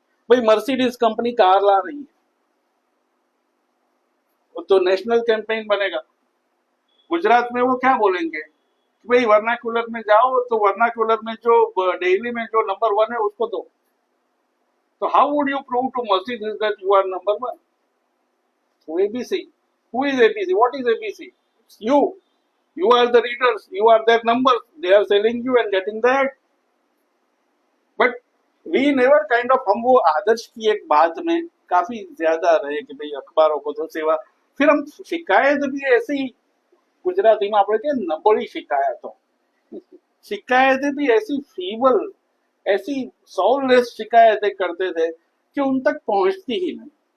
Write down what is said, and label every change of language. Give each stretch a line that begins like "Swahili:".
Hindi: भाई Mercedes company car ला रही है तो नेशनल कैंपेन बनेगा. गुजरात में वो क्या बोलेंगे कि भाई वर्नाक्यूलर में जाओ तो वर्नाक्यूलर में जो डेली में जो नंबर 1 है उसको दो.
English: So how would you prove to Mercedes that you are number 1? So ABC. Who is ABC? What is ABC? It's you. You are the readers. You are their numbers. They are selling you and getting that. But we never kind of,
Hindi: हम वो आदर्श की एक बात में काफी ज्यादा रहे कि भाई अखबारों को तो सेवा. फिर हम शिकायत भी ऐसी, गुजराती में
Gujarati: આપણે કે નબળી
Hindi: शिकायतों, शिकायतें भी ऐसी फीबल, ऐसी सॉललेस शिकायतें करते थे कि उन तक पहुंचती ही नहीं.